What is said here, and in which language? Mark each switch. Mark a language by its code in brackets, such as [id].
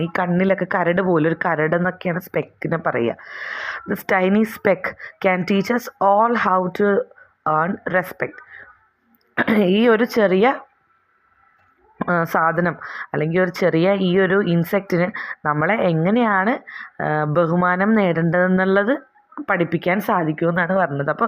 [ml] ഈ കണ്ണിലൊക്കെ കരട് പോലെ ഒരു കരട് എന്നൊക്കെയാണ് സ്പെക്കിനെ പറയുക. [en] This tiny speck can teach us all how to earn respect. [ml] ഈ ഒരു ചെറിയ സാധനം അല്ലെങ്കിൽ ഒരു ചെറിയ ഈ ഒരു ഇൻസെക്റ്റിന് നമ്മളെ എങ്ങനെയാണ് ബഹുമാനം നേടേണ്ടതെന്നുള്ളത് പഠിപ്പിക്കാൻ സാധിക്കുമെന്നാണ് പറഞ്ഞത്.